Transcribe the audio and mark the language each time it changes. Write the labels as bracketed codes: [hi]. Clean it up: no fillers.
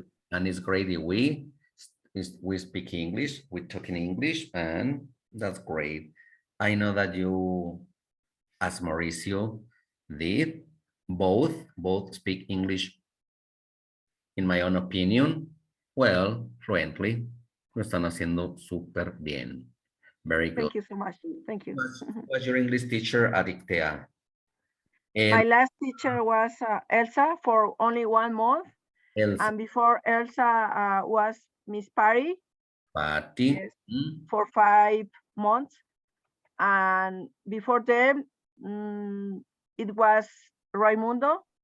[en] and it's great that we speak English, we talk in English, and that's great. I know that you, as Mauricio, did both speak English, in my own opinion, well, fluently. [es] Lo están haciendo súper bien. [en] Very good. Thank you so much. Thank you. Was your English teacher at ICTEA? My [es] El, [en] last teacher was Elsa for only 1 month, Elsa, and before Elsa was Miss Parry, Patty, yes, mm, for 5 months, and before them it was Raimundo.